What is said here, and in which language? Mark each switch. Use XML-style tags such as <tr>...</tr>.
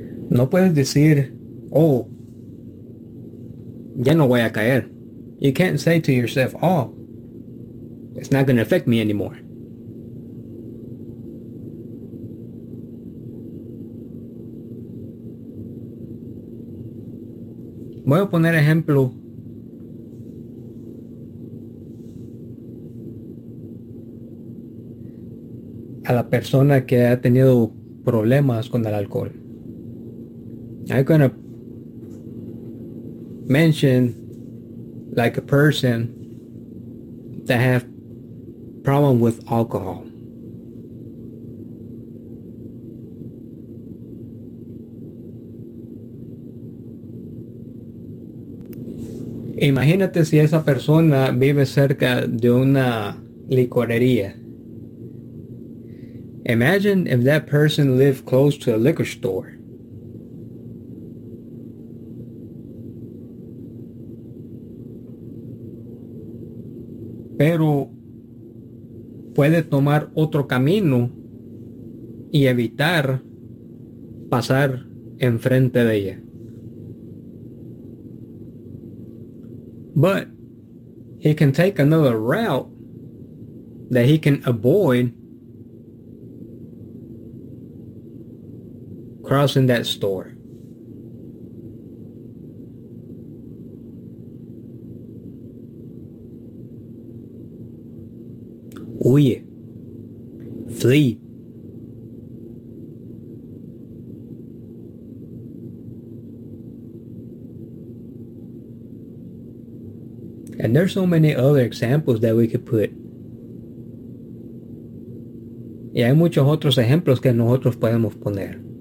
<es>No puedes decir, oh, ya no voy a caer.</es> <en>You can't say to yourself, oh, it's not going to affect me anymore.</en> <es>Voy a poner ejemplo a la persona que ha tenido problemas con el alcohol.</es> <en>I'm going to mention like a person that have problem with alcohol.</en> <es>Imagínate si esa persona vive cerca de una licorería.</es> <en>Imagine if that person lived close to a liquor store.</en> <es>Pero puede tomar otro camino y evitar pasar enfrente de ella.</es> <en>But he can take another route that he can avoid crossing that store.</en> <es>Huye.</es> <en>Flee. And there's so many other examples that we could put.</en> <es>Y hay muchos otros ejemplos que nosotros podemos poner.</es>